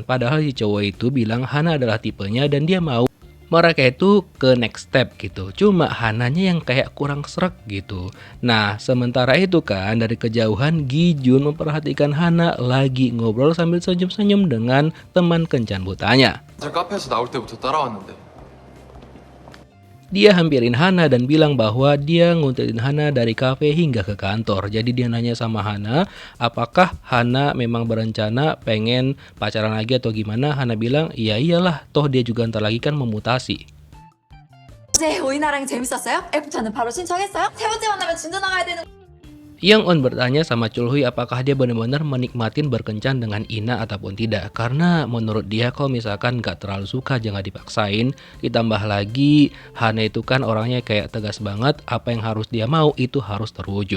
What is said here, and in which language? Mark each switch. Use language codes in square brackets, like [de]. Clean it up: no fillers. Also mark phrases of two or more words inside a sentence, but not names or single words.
[id] Padahal si cowok itu bilang Hana adalah tipenya dan dia mau mereka itu ke [en] next step [id] gitu. Cuma Hananya yang kayak kurang srek gitu. Nah, sementara itu kan dari kejauhan Gi Jun memperhatikan Hana lagi ngobrol sambil senyum-senyum dengan teman kencan butanya. [ko] 저 카페에서 나올 때부터 따라왔는데. [id] Dia hampirin Hana dan bilang bahwa dia nguntilin Hana dari kafe hingga ke kantor. Jadi dia nanya sama Hana, apakah Hana memang berencana pengen pacaran lagi atau gimana? Hana bilang, iya iyalah, toh dia juga ntar lagi kan memutasi. [ko] 어제 오이나랑 재밌었어요? 애프터는 바로 신청했어요? 세 번째 만나면 진도 나가야 되는. [id] Yang On bertanya sama Chul-hui apakah dia benar-benar menikmatin berkencan dengan Ina ataupun tidak. Karena menurut dia kalau misalkan gak terlalu suka jangan dipaksain. Ditambah lagi Hana itu kan orangnya kayak tegas banget, apa yang harus dia mau itu harus terwujud.